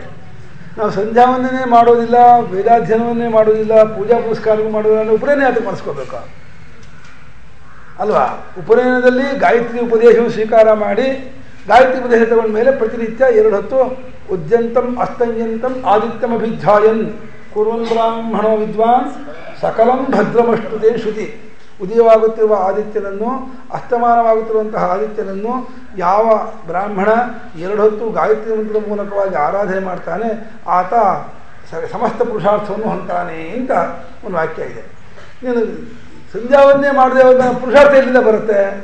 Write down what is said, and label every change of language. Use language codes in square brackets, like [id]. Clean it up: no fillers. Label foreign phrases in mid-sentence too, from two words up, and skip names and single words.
[kn] ನಾವು ಸಂಧ್ಯಾವಂದನೆ ಮಾಡೋದಿಲ್ಲ, ವೇದಾಧ್ಯಯನವನ್ನೇ ಮಾಡೋದಿಲ್ಲ, ಪೂಜಾ ಪುರಸ್ಕಾರಗಳು ಮಾಡೋದಿಲ್ಲ, ಉಪನಯನ ಯಾತಕ್ಕೆ ಮಾಡಿಸ್ಕೋಬೇಕು ಅಲ್ವಾ? ಉಪನಯನದಲ್ಲಿ ಗಾಯತ್ರಿ ಉಪದೇಶವನ್ನು ಸ್ವೀಕಾರ ಮಾಡಿ ಗಾಯತ್ರಿ ಉಪದೇಶ ತಗೊಂಡ ಮೇಲೆ ಪ್ರತಿನಿತ್ಯ 2 ಹೊತ್ತು [sa] ಉದ್ಯಂತಂ ಅಸ್ತಂಜಂತಂ ಆದಿತ್ಯಂ ಅಭಿಧ್ಯಾಯನ್ ಕುರ್ವನ್ ಬ್ರಾಹ್ಮಣೋ ವಿದ್ವಾನ್ ಸಕಲಂ ಭದ್ರಮಷ್ಟುತೆ [kn] ಶ್ರುತಿ. ಉದಯವಾಗುತ್ತಿರುವ ಆದಿತ್ಯನನ್ನು, ಅಸ್ತಮಾನವಾಗುತ್ತಿರುವಂತಹ ಆದಿತ್ಯನನ್ನು ಯಾವ ಬ್ರಾಹ್ಮಣ 2 ಹೊತ್ತು ಗಾಯತ್ರಿ ಮಂತ್ರದ ಮೂಲಕವಾಗಿ ಆರಾಧನೆ ಮಾಡ್ತಾನೆ ಆತ ಸಮಸ್ತ ಪುರುಷಾರ್ಥವನ್ನು ಹೊಂತಾನೆ ಅಂತ ಒಂದು ವಾಕ್ಯ ಇದೆ. ನೀನು ಸಂಧ್ಯಾವಂದನೆ ಮಾಡದೆ ಹೋದ ಪುರುಷಾರ್ಥ ಎಲ್ಲಿಂದ ಬರುತ್ತೆ?